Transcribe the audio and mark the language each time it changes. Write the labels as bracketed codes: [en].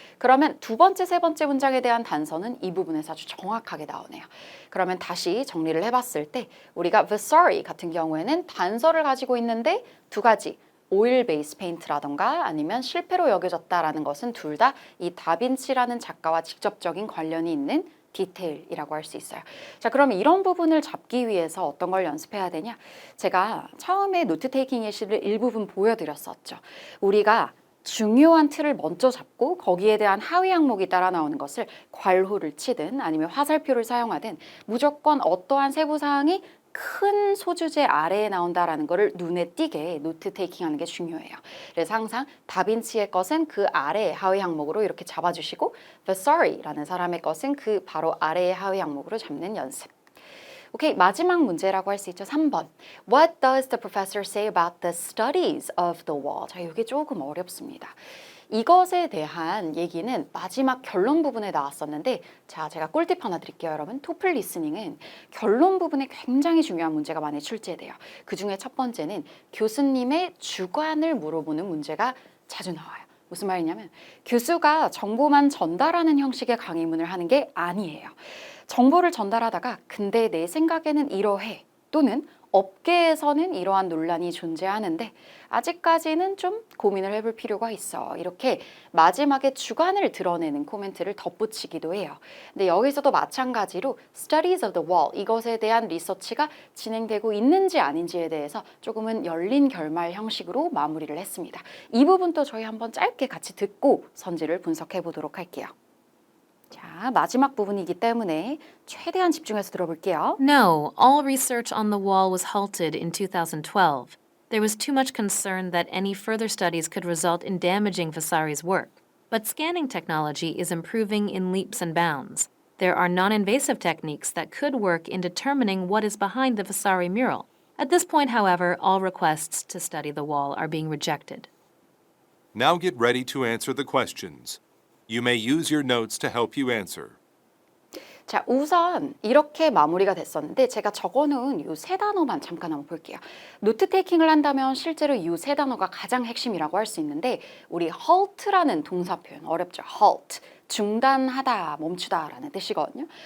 [ko] 그러면 두 번째, 세 번째 문장에 대한 단서는 이 부분에서 아주 정확하게 나오네요. 그러면 다시 정리를 해봤을 때 우리가 Vasari 같은 경우에는 단서를 가지고 있는데 두 가지, 오일 베이스 페인트라던가 아니면 실패로 여겨졌다라는 것은 둘 다 이 다빈치라는 작가와 직접적인 관련이 있는 디테일이라고 할 수 있어요. 자, 그러면 이런 부분을 잡기 위해서 어떤 걸 연습해야 되냐? 제가 처음에 노트 테이킹 예시를 일부분 보여드렸었죠. 우리가 중요한 틀을 먼저 잡고 거기에 대한 하위 항목이 따라 나오는 것을 괄호를 치든 아니면 화살표를 사용하든 무조건 어떠한 세부 사항이 큰 소주제 아래에 나온다라는 거를 눈에 띄게 노트 테이킹하는 게 중요해요. 그래서 항상 다빈치의 것은 그 아래의 하위 항목으로 이렇게 잡아주시고 Vasari라는 사람의 것은 그 바로 아래의 하위 항목으로 잡는 연습. 오케이, 마지막 문제라고 할 수 있죠. 3번. [en] What does the professor say about the studies of the wall? [ko] 자, 이게 조금 어렵습니다. 이것에 대한 얘기는 마지막 결론 부분에 나왔었는데, 자, 제가 꿀팁 하나 드릴게요, 여러분. 토플 리스닝은 결론 부분에 굉장히 중요한 문제가 많이 출제돼요. 그 중에 첫 번째는 교수님의 주관을 물어보는 문제가 자주 나와요. 무슨 말이냐면 교수가 정보만 전달하는 형식의 강의문을 하는 게 아니에요. 정보를 전달하다가 근데 내 생각에는 이러해 또는 업계에서는 이러한 논란이 존재하는데 아직까지는 좀 고민을 해볼 필요가 있어. 이렇게 마지막에 주관을 드러내는 코멘트를 덧붙이기도 해요. 근데 여기서도 마찬가지로 Studies of the Wall, 이것에 대한 리서치가 진행되고 있는지 아닌지에 대해서 조금은 열린 결말 형식으로 마무리를 했습니다. 이 부분도 저희 한번 짧게 같이 듣고 선지를 분석해 보도록 할게요. 자, 마지막 부분이기 때문에 최대한 집중해서 들어볼게요. [en] No, all research on the wall was halted in 2012. There was too much concern that any further studies could result in damaging Vasari's work. But scanning technology is improving in leaps and bounds. There are non-invasive techniques that could work in determining what is behind the Vasari mural. At this point, however, all requests to study the wall are being rejected. Now get ready to answer the questions. You may use your notes to help you answer. [ko] 자, 우선 이렇게 마무리가 됐었는데 제가 적어놓은 이 세 단어만 잠깐 한번 볼게요. 노트 테이킹을 한다면 실제로 이 세 단어가 가장 핵심이라고 할 수 있는데 우리 halt라는 동사 표현 어렵죠. halt, 중단하다, 멈추다라는 뜻이거든요.